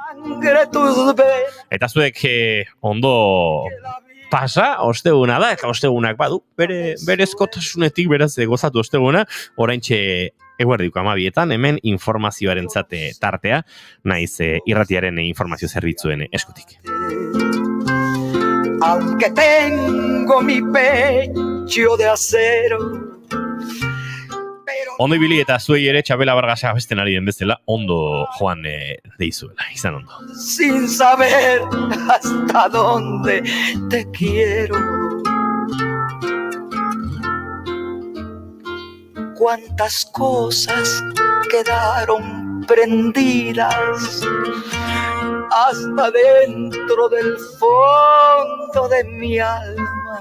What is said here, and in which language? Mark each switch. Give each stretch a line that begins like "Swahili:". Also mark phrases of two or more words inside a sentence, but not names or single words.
Basque: Eta zuek ondo pasa, osteguna da, eta ostegunak badu, berezkotasunetik beraz gozatu osteguna, oraintxe eguerdiko 12:00, hemen informazioaren zate tartea, naiz irratiaren informazio zerbitzuen eskutik.
Spanish: Aunque tengo mi pecho de acero.
Basque: Ondo ibili eta zuei ere Txabela Vargasa abesten ari den bezala, ondo joan deizuela, izan ondo.
Spanish: Sin saber hasta dónde te quiero. Cuántas cosas quedaron prendidas hasta dentro del fondo de mi alma.